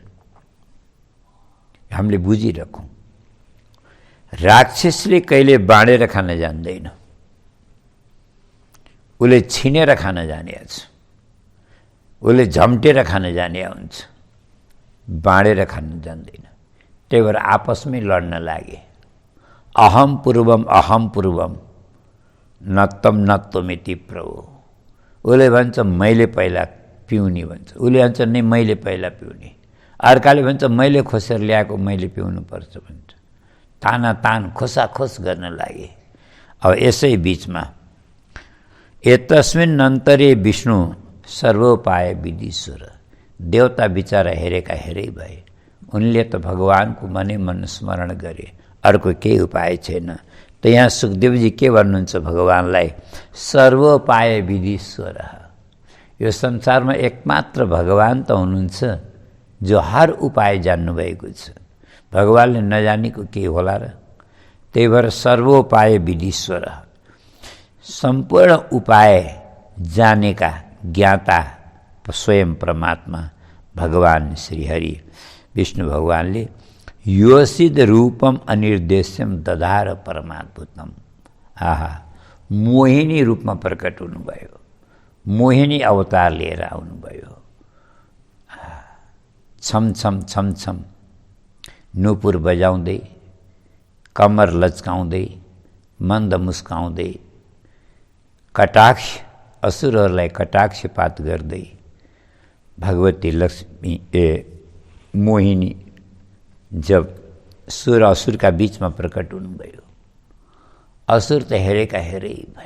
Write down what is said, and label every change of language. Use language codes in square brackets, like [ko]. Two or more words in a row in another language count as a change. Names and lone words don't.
[ne] हामीले बुझिरहौँ, राक्षसले कहिले बाँडेर खान जान्दैन, उसले छिनेर खान जाने छ, उसले झम्टेर खान जाने हुन्छ, बाँडेर खान जान्दैन। त्यही भएर आपसमै लड्न लागे। [sa] अहम पूर्वम नत्तम नत्तमिति प्रभु। [ne] उसले भन्छ मैले पहिला पिउने भन्छ, उसले भन्छ नै मैले पहिला पिउने, अर्काले भन्छ मैले खोसेर ल्याएको मैले पिउनुपर्छ भन्छ। तानातान खोसाखोस गर्न लागे। अब यसै बिचमा [sa] एतस्मिन् अन्तरे विष्णु सर्वोपाय विधिश्वर। [ne] देवता बिचारा हेरेका हेरै भए। उनले त भगवानको मनै मन स्मरण गरे, अर्को केही उपाय छैन। त यहाँ सुखदेवजी के भन्नुहुन्छ भगवानलाई? [sa] सर्वोपाय विधिश्वर। [ne] यो संसारमा एकमात्र भगवान त हुनुहुन्छ जो हर उपाय जान्नुभएको छ। भगवानले नजानेको के होला र? त्यही भएर [sa] सर्वोपाय विधिश्वर, [ne] सम्पूर्ण उपाय जानेका ज्ञाता स्वयं परमात्मा भगवान श्रीहरि विष्णु भगवानले [sa] योसिद रूपम अनिर्देश्यम दधार परमाद्भुतम। [ne] आहा, मोहिनी रूपमा प्रकट हुनुभयो, मोहिनी अवतार लिएर आउनुभयो। छम छम छम छम नुपुर बजाउँदै, कम्मर लचकाउँदै, मन्द मुस्काउँदै, कटाक्ष असुरहरूलाई कटाक्षपात गर्दै भगवती लक्ष्मी मोहिनी जब सुर असुरका बीचमा प्रकट हुनुभयो, असुर त हेरेका हेरै भए।